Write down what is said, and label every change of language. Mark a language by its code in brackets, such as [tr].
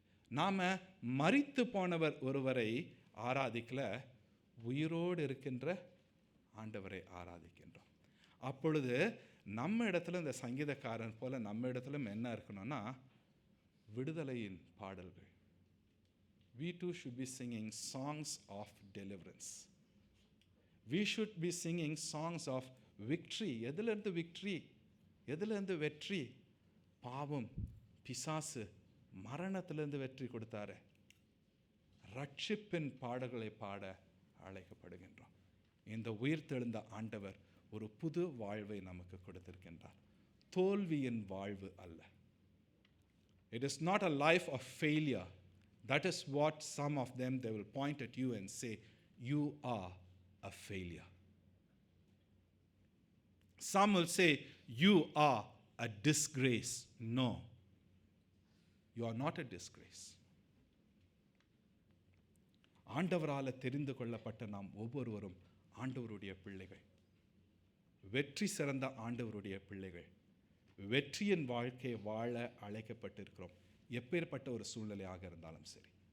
[ta] நாம மரித்து போனவர் ஒருவரை ஆராதிக்கல, உயிரோடு இருக்கின்ற ஆண்டவரை ஆராதிக்கின்றோம். அப்பொழுது நம்ம இடத்துல இந்த சங்கீதக்காரன் போல நம்ம இடத்துல என்ன இருக்கணும்னா விடுதலையின் பாடல்கள். [en] We too should be singing songs of deliverance. We should be singing songs of victory. [ta] எதிலிருந்து victory? எதிலிருந்து வெற்றி? பாவம், பிசாசு, மரணத்திலிருந்து வெற்றி கொடுத்தாரு. ரட்சிப்பின் பாடல்களை பாட அழைக்கப்படுகின்றோம். இந்த உயிர்த்தெழுந்த ஆண்டவர் ஒரு புது வாழ்வை நமக்கு கொடுத்திருக்கின்றார். தோல்வியின் வாழ்வு அல்ல. [en] It is not a life of failure. That is what some of them, they will point at you and say, you are a failure. Some will say, you are a disgrace. No, you are not a disgrace. [ta] ஆண்டவரால தெரிந்து கொள்ளப்பட்ட நாம் ஒவ்வொருவரும் ஆண்டவருடைய பிள்ளைகள், வெற்றி சிறந்த ஆண்டவருடைய பிள்ளைகள். வெற்றியின் வாழ்க்கையை வாழ அழைக்கப்பட்டிருக்கிறோம். எப்பேற்பட்ட ஒரு சூழ்நிலையாக இருந்தாலும் சரி.